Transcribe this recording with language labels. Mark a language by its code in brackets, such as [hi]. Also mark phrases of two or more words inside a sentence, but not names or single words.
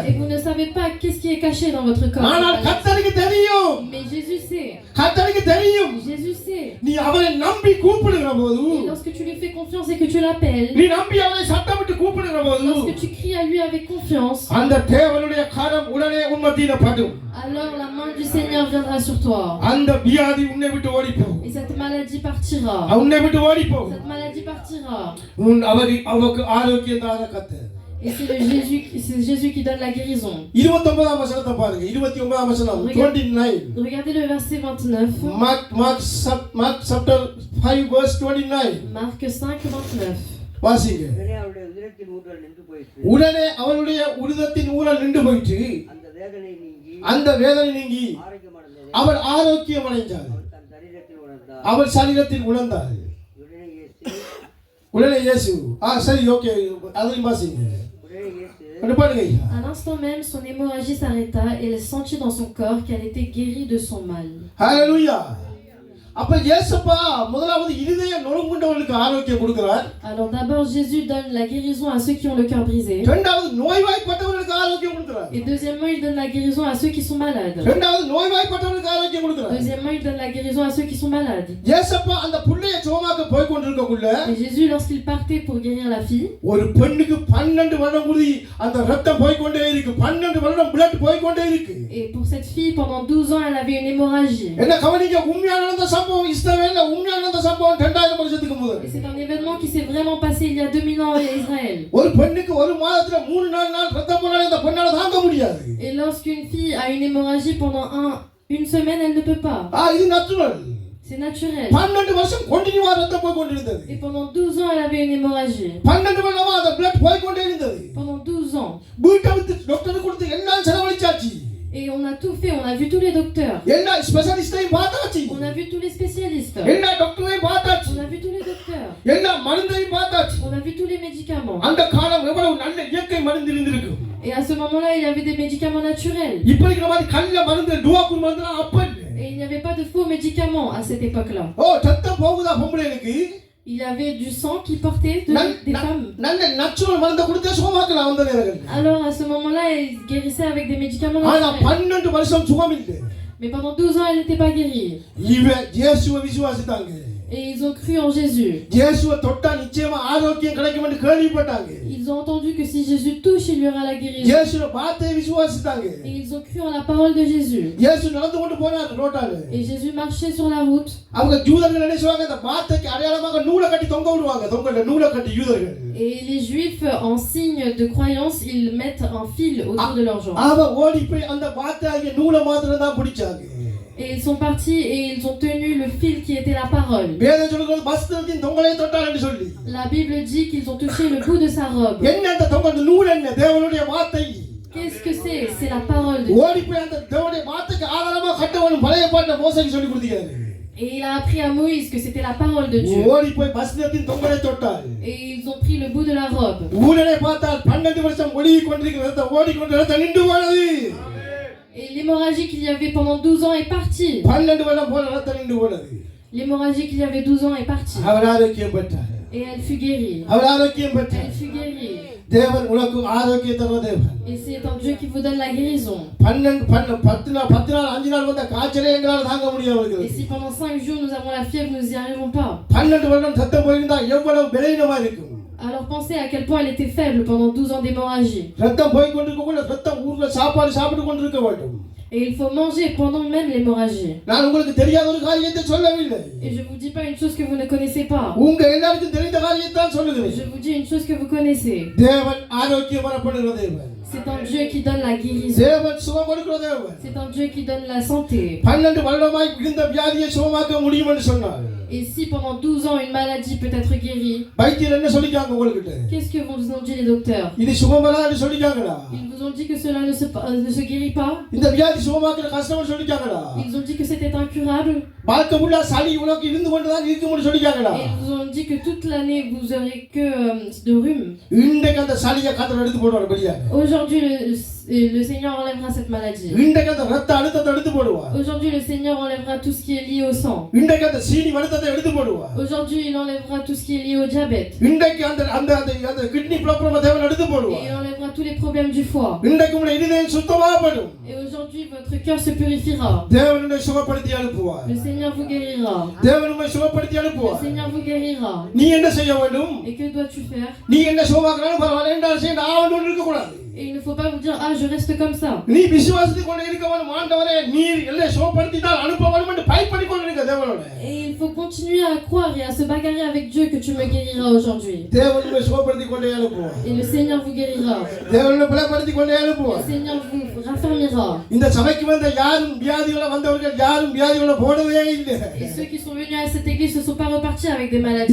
[fr] Et vous ne savez pas qu'est-ce qui est caché dans votre corps. [ta] ஆனால் கர்த்தருக்கு தெரியும். [fr] Mais Jésus sait. [ta] கர்த்தருக்கு தெரியும். [fr] Jésus sait. [ta] நீ அவரை நம்பி கூப்பிடுகிற போது, [fr] Et lorsque tu lui fais confiance et que tu l'appelles, [ta] நீ நம்பி அவரை சத்தமிட்டு கூப்பிடுகிற போது, [fr] lorsque tu cries à lui avec confiance, [ta] அந்த தேவனுடைய கரம் உடனே உன் மத்தியில படும். [fr] alors la main du Seigneur viendra sur toi. [ta] அந்த வியாதி உன்னை விட்டு ஓடி போகும். [fr] Et cette maladie partira. [ta] உன்னை விட்டு ஓடி போகும். [fr] Cette maladie partira. [ta] அவருக்கு ஆரோக்கியம் தான கர்த்தர். [fr] Et c'est Jésus qui donne la guérison. [ta] 29ஆம் வசனத்தை பாருங்க. 29ஆம் வசனம் 29. [fr] Regardez le verset 29. [en] Mark chapter 5 verse 29. [fr] Marc 5:29. [ta] வாசிங்க. உடனே அவருடைய உதிரத்தின் ஊற்றல் நின்று போயிற்று. உடனே அவளுடைய உதிரத்தின் ஊறல் நின்று போயிற்று. அந்த வேதனை நீங்கி ஆரோக்கியமடைந்தது. அவர் ஆரோக்கியம் அடைந்தார். தன் சரீரத்தில் உணர்ந்தார். அவர் சரீரத்தில் உணர்ந்தார். உடனே இயேசு சரி ஓகே அதையும் வாசிங்க. [fr] À l'instant même, son hémorragie s'arrêta et elle sentit dans son corps qu'elle était guérie de son mal. Alléluia. [ta] அப்ப இயேசுப்பா முதலாவது இதய நொறுங்குண்டவர்களுக்கு ஆரோக்கியம் கொடுக்கிறார். [fr] Alors d'abord Jésus donne la guérison à ceux qui ont le cœur brisé. [ta] இரண்டாவது நோய்வாய்ப்பட்டவர்களுக்கு ஆரோக்கியம் கொடுக்கிறார். [fr] Et deuxièmement, il donne la guérison à ceux qui sont malades. [ta] இரண்டாவது நோய்வாய்ப்பட்டவர்களுக்கு ஆரோக்கியம் கொடுக்கிறார். [fr] Deuxièmement, il donne la guérison à ceux qui sont malades. [ta] இயேசுப்பா அந்த புள்ளையை சுகமாக்க போய் கொண்டிருக்கக்குள்ள, [fr] Et Jésus lorsqu'il partait pour guérir la fille, [ta] ஒரு பெண்ணுக்கு 12 வருடம் உறுதி அந்த ரத்தம் போய் கொண்டே இருக்கு. 12 வருடம் blood போய் கொண்டே இருக்கு. [fr] et pour cette fille pendant 12 ans, elle avait une hémorragie. [ta] என்ன கவனிங்க, உண்மையான அந்த சம்பவம் இஸ்ரவேல்ல உண்மையான அந்த சம்பவம் 2000 வருஷத்துக்கு முதல். [fr] Et c'est un événement qui s'est vraiment passé il y a 2000 ans en Israël. [ta] ஒரு ஒரு மாதத்துல 3-4 நாள் ரத்தம் போனாலே இந்த பொண்ணால தாங்க முடியாது. [fr] Et lorsqu'une fille a une hémorragie pendant une semaine, elle ne peut pas. [ta] இது நேச்சுரல். [fr] C'est naturel. [ta] 12 வருஷம் கண்டினியூவா ரத்தம் போய் கொண்டிருந்தது. [fr] Et pendant 12 ans, elle avait une hémorragie. [ta] 12 வருஷமா அந்த பிளட் போய் கொண்டே இருந்தது. [fr] Pendant 12 ans. [ta] வீட்டை விட்டு டாக்டருக்கு கொடுத்து எல்லாம் செலவழிச்சாச்சு. [fr] Et on a tout fait, on a vu tous les docteurs. [ta] எல்லா ஸ்பெஷலிஸ்டையும் பார்த்தாச்சு. [fr] On a vu tous les spécialistes. [ta] எல்லா டாக்டரையும் பார்த்தாச்சு. [fr] On a vu tous les docteurs. [ta] எல்லா மருந்தையும் பார்த்தாச்சு. [fr] On a vu tous les médicaments. [ta] அந்த காலம் எவ்வளவு நல்ல இயற்கை மருந்து இருந்திருக்கும். [fr] Et à ce moment-là, il y avait des médicaments naturels. [ta] இப்ப இருக்கிற மாதிரி கல்ல மருந்து டுவாக்குள் மருந்துலாம் அப்ப இல்ல. [fr] Et il n'y avait pas de faux médicaments à cette époque-là. [ta] ரத்தம் போகுதா பொம்பளைகளுக்கு? [fr] Il y avait du sang qui portait des femmes. [ta] நல்ல நேச்சுரல் மருந்து கொடுத்தே சுகமாக்கலாம் அந்த நேரங்கள். [fr] Alors à ce moment-là, ils guérissaient avec des médicaments [ta] ஆனா [fr] naturels. [ta] 12 வருஷம் சுகம் இல்ல. [fr] Mais pendant 12 ans, elle n'était pas guérie. [ta] இவ இயேசுவை விசுவாசித்தாங்க. [fr] Et ils ont cru en Jésus. [ta] இயேசுவை தொட்டா நிச்சயமா ஆரோக்கியம் கிடைக்கும் என்று கேள்விப்பட்டாங்க. [fr] Ils ont entendu que si Jésus touche, il y aura la guérison. [ta] இயேசுவை வார்த்தையை விசுவாசித்தாங்க. [fr] Et ils ont cru en la parole de Jésus. [ta] இயேசு நடந்து கொண்டு போனார் ரோட்டால. [fr] Et Jésus marchait sur la route. [ta] அவங்க யூதர்கள் என்ன சொல்வாங்க, அந்த வார்த்தைக்கு அடையாளமாக நூலை கட்டி தொங்க விடுவாங்க. தொங்கல நூலை கட்டி யூதர்கள். [fr] Et les Juifs, en signe de croyance, ils mettent un fil autour de leurs jambes. [ta] அவ ஓடி போய் அந்த வார்த்தையாகிய நூலை மாத்திரம் தான் பிடிச்சாங்க. [fr] Et ils sont partis et ils ont tenu le fil qui était la parole. [ta] வேதம் சொல்லுகிறது வஸ்திரத்தின் தொங்கலை தொட்டார் என்று சொல்லி. [fr] La Bible dit qu'ils ont touché le bout de sa robe. [ta] என்ன அந்த தொங்கல் நூல் என்ன? தேவனுடைய வார்த்தை. [fr] Qu'est-ce que c'est? C'est la parole de Dieu. [ta] ஓடி போய் அந்த தேவனுடைய வார்த்தைக்கு ஆதாரமா கட்டவனும் பழைய பாட்டுல மோசேக்கு சொல்லி கொடுத்தாரு. [fr] Et il a appris à Moïse que c'était la parole de Dieu. [ta] ஓடி போய் வஸ்திரத்தின் தொங்கலை தொட்டார். [fr] Et ils ont pris le bout de la robe. [ta] ஊழலை பார்த்தால் 12 வருஷம் ஒழுகி கொண்டிருக்கிறது, ஓடிக்கொண்டு ரத்தம் நின்று போனது. [fr] Et l'hémorragie qu'il y avait pendant 12 ans est partie. [ta] 12 வருடம் போன ரத்தம் நின்று போனது. [fr] L'hémorragie qu'il y avait 12 ans est partie. [ta] அவர் ஆரோக்கியம் பெற்றார். [fr] Et elle fut guérie. [ta] அவர் ஆரோக்கியம் பெற்றார். [fr] Elle fut guérie. [ta] தேவன் உனக்கு ஆரோக்கியம் தருவ தேவன். [fr] Et c'est un Dieu qui vous donne la guérison. [ta] 10 நாள் 5 நாள் வந்த காய்ச்சலே எங்களால் தாங்க முடியாம [fr] Et [ta] இருக்குது. [fr] si pendant 5 jours nous avons la fièvre, nous n'y arrivons pas. [ta] 12 வருடம் ரத்தம் போயிருந்தா எவ்வளவு பலவீனமா இருக்கும். [fr] Alors pensez à quel point elle était faible pendant 12 ans d'hémorragie. [ta] ரத்தம் போய் கொண்டிருக்கக்குள்ள ரத்தம் ஊர்ல சாப்பிட்டு கொண்டிருக்க வேண்டும். [fr] Et il faut manger pendant même l'hémorragie. [ta] நான் உங்களுக்கு தெரியாத ஒரு காரியத்தை சொல்லவில்லை. [fr] Et je vous dis pas une chose que vous ne connaissez pas. [ta] உங்க எல்லாருக்கும் தெரிந்த காரியத்தை தான் சொல்லுகிறேன். [fr] Je vous dis une chose que vous connaissez. [ta] தேவன் ஆரோக்கியம் வரப்படுகிற தேவன். [fr] C'est un Dieu qui donne la guérison. [ta] தேவன் சுகம் கொடுக்கிற தேவன். [fr] C'est un Dieu qui donne la santé. [ta] 12 வருடமாய் இருந்த வியாதியை சுகமாக்க முடியும் என்று சொன்னார். [fr] Et si pendant 12 ans une maladie peut être guérie, [ta] வைத்தியர் என்ன சொல்லிட்டாங்க உங்களுக்கு? [fr] qu'est-ce que vous ont dit les docteurs? [ta] இது சுகம் வராதுன்னு சொல்லிட்டாங்களா? [fr] Ils vous ont dit que cela ne se guérit pas? [ta] இந்த வியாதி சுகமாக்குற கஷ்டம்னு சொல்லிட்டாங்களா? [fr] Ils ont dit que c'était incurable? [ta] வாழ்க்கை ஃபுல்லா சளி உனக்கு இருந்து கொண்டு தான் இருக்கும்னு சொல்லிட்டாங்களா? [fr] Et ils vous ont dit que toute l'année vous aurez que de rhume. [ta] இன்றைக்கு அந்த சளியை கத்தர் எடுத்து போடுவார் வெளியே. [fr] Aujourd'hui le Seigneur enlèvera cette maladie. [ta] இன்றைக்கு அந்த ரத்த அழுத்தத்தை எடுத்து போடுவார். [fr] Aujourd'hui le Seigneur enlèvera tout ce qui est lié au sang. [ta] இன்றைக்கு அந்த சீனி வருத்தத்தை எடுத்து போடுவார். [fr] Aujourd'hui il enlèvera tout ce qui est lié au diabète. [ta] இன்றைக்கு அந்த [en] kidney problem [ta] தேவன் எடுத்து [fr] Et [ta] போடுவார். [fr] il enlèvera tous les problèmes du foie. [ta] இன்றைக்கு உங்களுடைய இதயம் சுத்தமாகப்படும். [fr] Et aujourd'hui votre cœur se purifiera. [ta] தேவன் உன்னை சுகப்படுத்தி அனுப்புவார். [fr] Le Seigneur vous guérira. [ta] தேவன் உன்னை சுகப்படுத்தி [fr] Le [ta] அனுப்புவார். [fr] Seigneur vous guérira. [ta] நீ என்ன செய்ய வேண்டும்? [fr] Et que dois-tu faire? [ta] நீ என்ன சுகமாக்குறாலும் பரவாயில்லை என்றால் செய்ய ஆவணும் இருக்க கூடாது. [fr] Et il ne faut pas vous dire ah je reste comme ça. [ta] நீ விசுவாசத்தை கொண்டு இருக்க வேண்டும். ஆண்டவரே நீர் எல்லாம் சுகப்படுத்தினால் அனுப்ப வேண்டும் என்று பயப்படி கொண்டு இருக்க தேவனோட. [fr] Et il faut continuer à croire et à se bagarrer avec Dieu que tu me guériras aujourd'hui. [ta] தேவன் உன்னை சுகப்படுத்தி கொண்டே அனுப்புவார். [fr] Et le Seigneur vous guérira. [ta] தேவன் உன்னை பலப்படுத்தி கொண்டே [fr] Le [ta] அனுப்புவார். [fr] Seigneur vous raffermira. [ta] இந்த சபைக்கு வந்த யாரும் வியாதியோட வந்தவர்கள் யாரும் வியாதியோட போனதே இல்லை. [fr] Et ceux qui sont venus à cette église ne sont pas repartis avec des maladies.